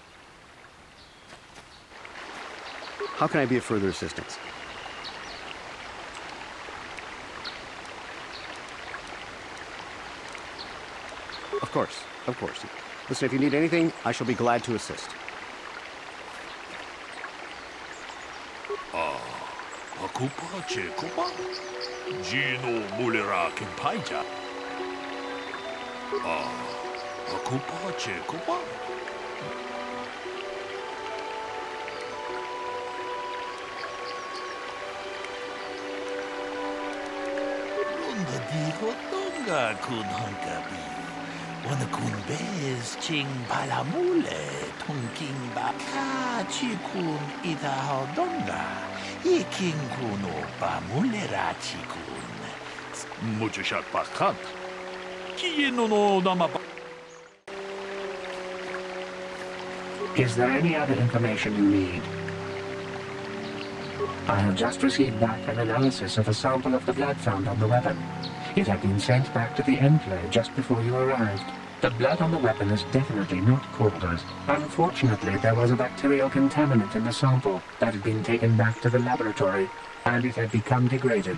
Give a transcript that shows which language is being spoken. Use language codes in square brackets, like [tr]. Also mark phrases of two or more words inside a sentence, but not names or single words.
[en] How can I be of further assistance? Of course, of course. Listen, if you need anything, I shall be glad to assist. Akupa Chekupa? Gino Mulera Kimpaija. Akupa Chekupa? Runda diho tonga kun hankabi. Wana kun bez ching palamule tongking ba ka chikun ita hodonga. Yeking kuno ba mulera chikun. Mujushat bakant. Kieno no namapa. Is there any other information you need? I have just received back an analysis of a sample of the blood found on the weapon. It had been sent back to the enclave just before you arrived. The blood on the weapon is definitely not Calder's. Unfortunately, there was a bacterial contaminant in the sample that had been taken back to the laboratory, and it had become degraded.